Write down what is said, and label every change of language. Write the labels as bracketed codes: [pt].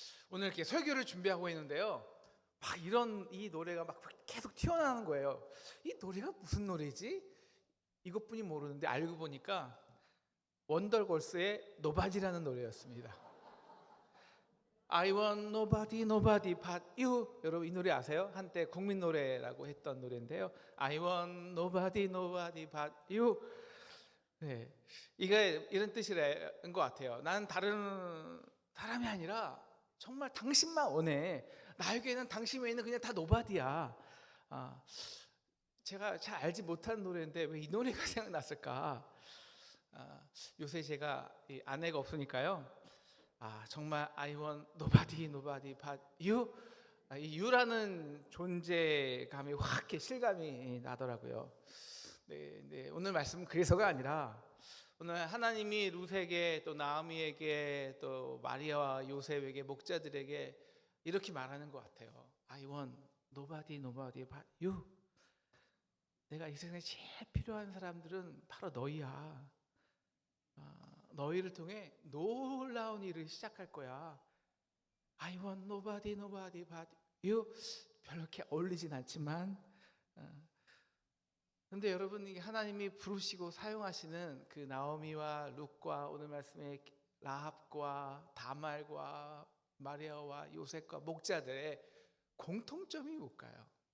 [ko] 오늘 이렇게 설교를 준비하고 있는데요. 막 이 노래가 막 계속 튀어나오는 거예요. 이 노래가 무슨 노래지? 이것뿐이 모르는데 알고 보니까 원더걸스의 노바디라는 노래였습니다. [en] I want nobody, nobody but you. [ko] 여러분 이 노래 아세요? 한때 국민 노래라고 했던 노래인데요. [en] I want nobody, nobody but you. [ko] 네, 이게 이런 뜻이란 것 같아요. 나는 다른 사람이 아니라 정말 당신만 원해. 나에게는 당신 외에는 그냥 다 노바디야. 제가 잘 알지 못하는 노래인데 왜 이 노래가 생각났을까? 요새 제가 아내가 없으니까요. 정말 [en] I want nobody, nobody but you. [ko] 이 you라는 존재감이 확 이렇게 실감이 나더라고요. 네, 오늘 말씀은 그래서가 아니라 오늘 하나님이 룻에게 또 나오미에게 또 마리아와 요셉에게 목자들에게 이렇게 말하는 것 같아요. [en] I want nobody, nobody but you. [ko] 내가 이 세상에 제일 필요한 사람들은 바로 너희야. 너희를 통해 놀라운 일을 시작할 거야. [en] I want nobody, nobody but you. [ko] 별로 이렇게 어울리진 않지만 근데 여러분, 이게 하나님이 부르시고 사용하시는 그 나오미와 룻과 오늘 말씀의 라합과 다말과 마리아와 요셉과 목자들의 공통점이 뭘까요?